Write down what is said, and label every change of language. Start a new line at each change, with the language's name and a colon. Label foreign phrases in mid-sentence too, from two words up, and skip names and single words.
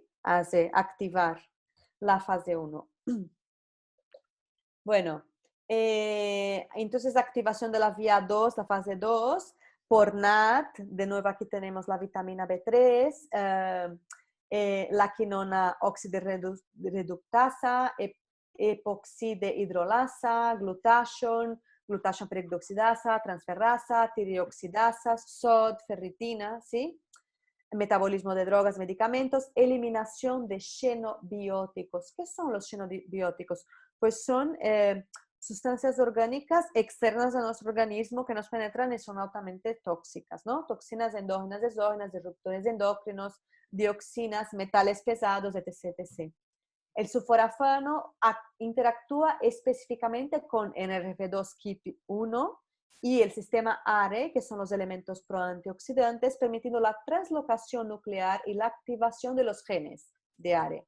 Spanish: Hace activar la fase 1. Bueno, entonces activación de la vía 2, la fase 2, por NAT, de nuevo aquí tenemos la vitamina B3, la quinona oxidirreductasa, epoxidehidrolasa, glutation peroxidasa, transferrasa, tireoxidasa, SOD, ferritina, ¿sí? Metabolismo de drogas, medicamentos, eliminación de xenobióticos. ¿Qué son los xenobióticos? Pues son sustancias orgánicas externas a nuestro organismo que nos penetran y son altamente tóxicas, ¿no? Toxinas endógenas, exógenas, disruptores endócrinos, dioxinas, metales pesados, etc. etc. El sulforafano interactúa específicamente con NRF2-KIP1 y el sistema ARE, que son los elementos proantioxidantes, permitiendo la translocación nuclear y la activación de los genes de ARE.